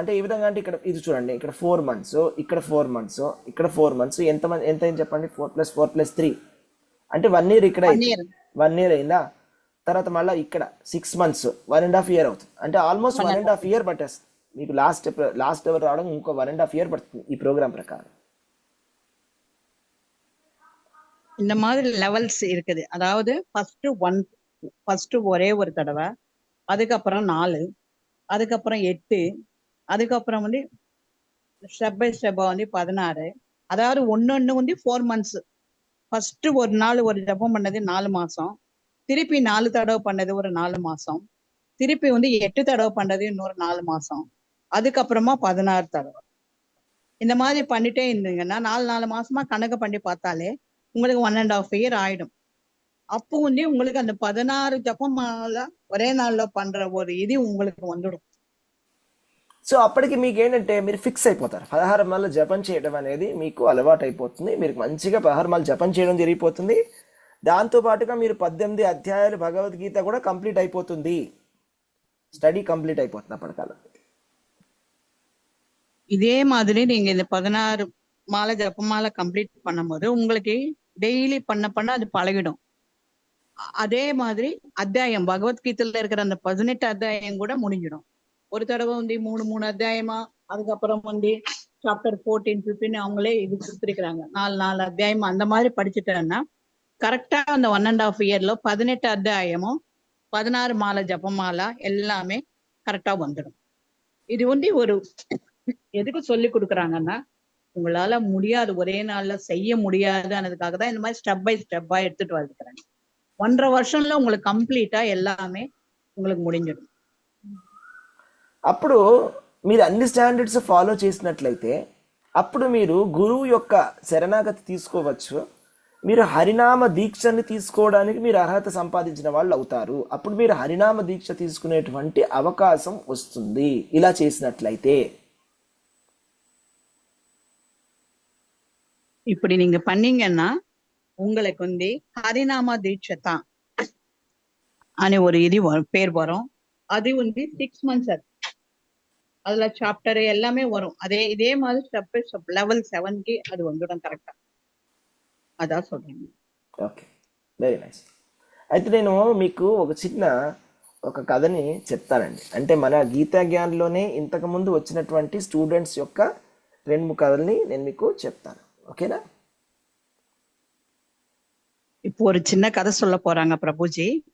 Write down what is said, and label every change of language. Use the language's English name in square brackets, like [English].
[Telugu] అంటే ఏ విధంగా అంటే ఇక్కడ ఇది చూడండి, ఇక్కడ 4 మంత్స్, ఇక్కడ 4 మంత్స్, ఇక్కడ 4 మంత్స్, ఎంత ఏం చెప్పండి, 4 + 4 + 3 అంటే 1 year. ఇక్కడ 1 year అయిందా? తర్వాత మళ్ళీ ఇక్కడ 6 months, 1.5 year అవుతుంది. అంటే ఆల్మోస్ట్ 1.5 year పట్టేస్తుంది మీకు. లాస్ట్ ఎవరు రావడం ఇంకో 1.5 year పడుతుంది ఈ ప్రోగ్రామ్ ప్రకారం. [Tamil] இந்த மாதிரி லெவல்ஸ் இருக்குது. அதாவது ஃபர்ஸ்ட் 1 ஃபர்ஸ்ட் ஒரே ஒரு தடவை, அதுக்கப்புறம் 4, அதுக்கப்புறம் 8, அதுக்கப்புறம் வந்து ஸ்டெப் பை ஸ்டெப்பா வந்து 16. அதாவது ஒன்னொன்னு வந்து 4 months. ஃபர்ஸ்ட் ஒரு நாள் ஒரு ஜபம் பண்ணது 4 மாசம், திருப்பி 4 தடவை பண்ணது ஒரு 4 மாசம், திருப்பி வந்து 8 தடவை பண்ணது இன்னொரு 4 மாசம், அதுக்கப்புறமா 16 தடவை. இந்த மாதிரி பண்ணிட்டே இருந்தீங்கன்னா 4 மாசமா கணக்கு பண்ணி பார்த்தாலே உங்களுக்கு 1.5 year ஆயிடும். அப்போ வந்து உங்களுக்கு அந்த 16 ஜபம் ఒరే నాళ్ళలో పண்ற ஒரு ఇది உங்களுக்கு வந்துடும். [Telugu] సో అప్పటికి మీకు ఏంటంటే మీరు ఫిక్స్ అయిపోతారు. 16 మార్లు జపం చేయడం అనేది మీకు అలవాటు అయిపోతుంది. మీరు మంచిగా 16 మార్లు జపం చేయడం జరిగిపోతుంది. దాంతో పాటుగా మీరు 18 అధ్యాయాలు భగవద్గీత కూడా కంప్లీట్ అయిపోతుంది. స్టడీ కంప్లీట్ అయిపోతుంది అప్పటికల్లా. [Tamil] இதே மாதிரி நீங்க இந்த 16 மாலை ஜபமாலை கம்ப்ளீட் பண்ணும்போது உங்களுக்கு டெய்லி பண்ண அது பழகிடும். அதே மாதிரி அத்தியாயம் பகவத்கீதையில இருக்கிற அந்த 18 அத்தியாயம் கூட முடிஞ்சிடும். ஒரு தடவை வந்து 3 அத்தியாயமா, அதுக்கப்புறம் வந்து சாப்டர் 14, 15 அவங்களே இது கொடுத்துருக்காங்க. 4 அத்தியாயம் அந்த மாதிரி படிச்சுட்டேன்னா கரெக்டா அந்த 1.5 yearல 18 அத்தியாயமும் 16 மாலை ஜபமாலா எல்லாமே கரெக்டா வந்துடும். இது வந்து ஒரு எதுக்கு சொல்லி கொடுக்குறாங்கன்னா, உங்களால முடியாது, ஒரே நாள்ல செய்ய முடியாதுன்றதுக்காக தான் இந்த மாதிரி ஸ்டெப் பை ஸ்டெப்பா எடுத்துட்டு வந்துக்கிறாங்க. 1.5 வருஷంలో உங்களுக்கு కంప్లీటా எல்லாமே உங்களுக்கு முடிஞ்சிடும். [Telugu] అప్పుడు మీరు అన్ని స్టాండర్డ్స్ ఫాలో చేసినట్లయితే అప్పుడు మీరు గురువు యొక్క శరణాగతి తీసుకోవచ్చు. మీరు హరినామ దీక్షని తీసుకోవడానికి మీరు అర్హత సంపాదించిన వాళ్ళు అవుతారు. అప్పుడు మీరు హరినామ దీక్ష తీసుకునేటువంటి అవకాశం వస్తుంది ఇలా చేసినట్లయితే. [Tamil] இப்படி நீங்க பண்ணீங்கன்னா உங்களுக்கு வந்து ஹரிநாம தீட்சை அనే ஒரு இது பேர் வரும். அது வந்து 6 months அதுல சாப்டர் எல்லாமே வரும். இதே மாதிரி ஸ்டெப் பை ஸ்டெப் லெவல் 7కి அது வந்துடும் కరెక్టా. అதான் சொல்றேன். [Telugu] Okay, very nice. అయితే నేను మీకు ఒక కథని చెప్తానండి. అంటే మన గీతా జ్ఞాన్లోనే ఇంతకుముందు వచ్చినటువంటి స్టూడెంట్స్ యొక్క 2 కథల్ని నేను మీకు చెప్తాను. ఓకేనా? [Tamil] இப்போ ஒரு சின்ன கதை சொல்ல போறாங்க ప్రభుజీ.